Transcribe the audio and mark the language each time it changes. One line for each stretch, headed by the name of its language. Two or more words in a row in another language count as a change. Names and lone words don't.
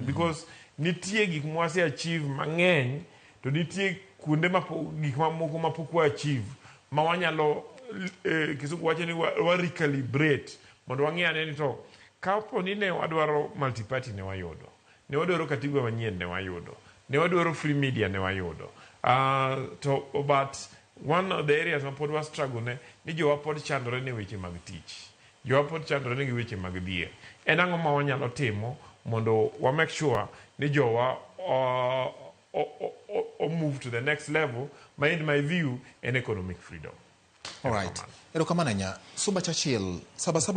Luo (Kenya and Tanzania): Because nitie gik ma wase achieve mang'eny to nitie kuonde gik mamoko mapok wa achieve ma wanyalo kisugu wacho ni wa recalibrate mondo wang'e ni to kapo ni ne wadwaro multiparty ne wayudo, ne wadwaro katiba manyien ne wayudo, ne wadwaro
English: free media
Luo (Kenya and Tanzania): ne wayudo,
English: But one of the areas
Luo (Kenya and Tanzania): ma pod wa struggle ne ni jowa pod chandore ne weche mag tich. Jowa pod chandore ne weche mag dhier. En ang'o ma wanyalo timo mondo wa
English: make sure
Luo (Kenya and Tanzania): ni jowa
English: move to the next level, in my view, an economic freedom. All right.
Luo (Kenya and Tanzania): Erokamano nya. Suba Churchill, saba